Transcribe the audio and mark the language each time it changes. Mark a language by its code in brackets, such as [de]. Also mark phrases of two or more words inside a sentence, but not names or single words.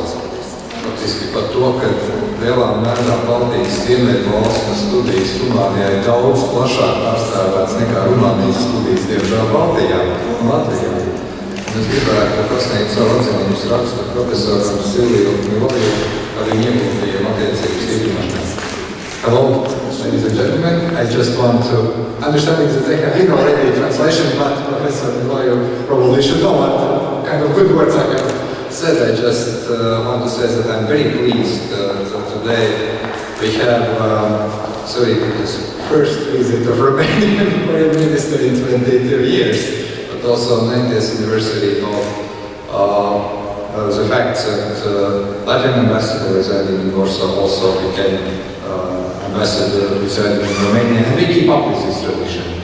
[lv] Faktiski par to, ka lielā mērā Baltijas ziemeļu valstu studijas Rumānijā ir daudz plašāk pārstāvēts nekā Rumānijas studijas, diemžēl, Baltijā un Latvijā. Un es gribētu pasniegt savu atzinības rakstu profesoram Silviju Miloju par viņu ieguldījumu attiecības stiprināšanā. [en] Hello, ladies and gentlemen. I just want to, understanding that I have already a translation, but Professor Miloy probably should know what kind of good words I have said. I just want to say that I'm very pleased that today we have Sovjet's first visit of Romanian foreign minister in 22 years, but also 90th anniversary of the fact that Latvian ambassador residing in Warsaw also became ambassador residing in Romania, and we keep up with this tradition.